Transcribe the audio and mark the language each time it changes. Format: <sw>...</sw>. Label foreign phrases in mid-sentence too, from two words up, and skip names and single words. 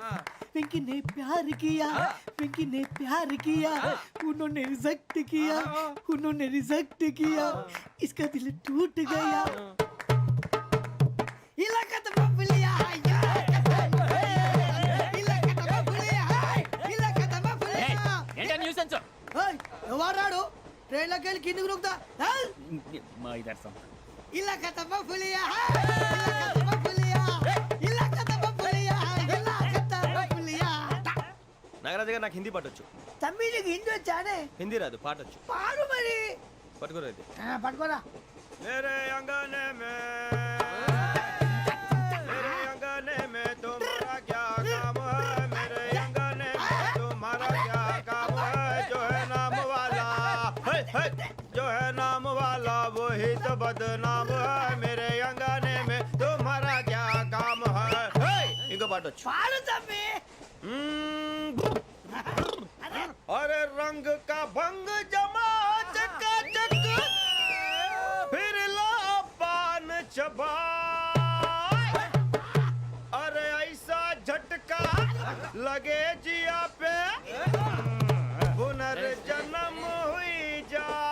<hi>पिंकी ने प्यार किया पिंकी ने प्यार किया उन्होंने रिजेक्ट किया उन्होंने रिजेक्ट किया इसका दिल टूट गया. इलाका तो बबलिया इलाका तो बबलिया इलाका तो बबलिया.</hi> <te>ఏంటా న్యూసెన్స్? ఎవరాడు ట్రైన్ లోకి వెళ్ళి కిందికి నొక్కుతా. మా ఇదర్శం</te> <hi>ఇలాకా तो बबलिया इलाका तो बबलिया इलाका तो बबलिया इलाका तो बबलिया.</hi> <te>నాగరాజు గారు నాకు హిందీ పాటొచ్చు. తమ్మి నీకు హిందీ వచ్చానే? హిందీ రాదు, పాటొచ్చు. పాడు మరి. పట్టుకోరైతే పట్టుకోరా.</te> <hi>मेरे अंगने में मेरे अंगने में तुम्हारा क्या काम है? मेरे अंगने में तुम्हारा क्या काम है? जो है नाम वाला जो है नाम वाला वही तो बदनाम है. मेरे अंगने में तुम्हारा क्या काम है? इनको बाटो</hi> <te>పాడు తమ్మి.</te> <hi>अरे रंग का भंग जमा चकाचक फिर ला पान चबा. अरे ऐसा झटका लगे जिया पे पुनर्जन्म हुई जा.</hi>